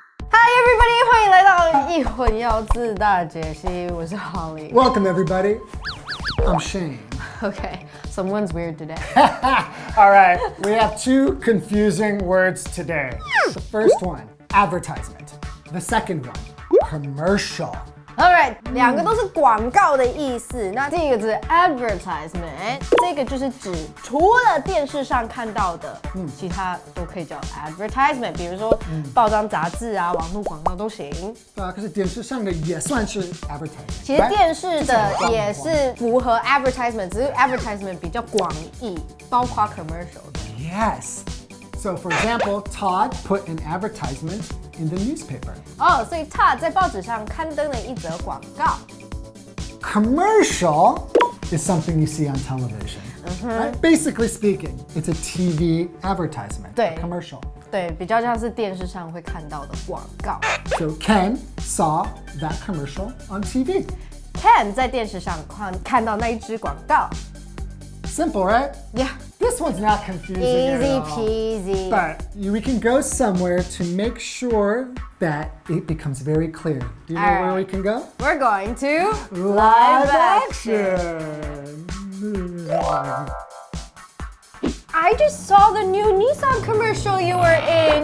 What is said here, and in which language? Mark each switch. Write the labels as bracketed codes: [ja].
[en] Hi everybody， [zh] 欢迎来到一混要字大解析，我是 Holly。 [en] Welcome everybody. I'm Shane. Okay, someone's weird today. All right, we have 2 confusing words today. The first one, advertisement. The second one, commercial. All right， [zh] 2个都是广告的意思。那第一个字 advertisement， 这个就是指除了电视上看到的，其他都可以叫 advertisement。比如说报章杂志啊、网络广告都行。对啊，可是电视上的也算是 advertisement。其实电视的也是符合 advertisement， 只是 advertisement 比较广义，包括 commercial 的。 [en] Yes. So for example, Todd put an advertisement in the newspaper. [zh] 哦，所以 Todd 在报纸上刊登了一则广告。 [en] Commercial is something you see on television. Right? Basically speaking, it's a TV advertisement. [zh] 对 [en] A commercial. [zh] 对，比较像是电视上会看到的广告。 [en] So Ken saw that commercial on TV. [zh] Ken 在电视上看到那一支广告。 [en] Simple, right? Yeah. This one's not confusing Easy at all. peasy. But we can go somewhere to make sure that it becomes very clear. Do you know where we can go? We're going to Live action. I just saw the new Nissan commercial you were in.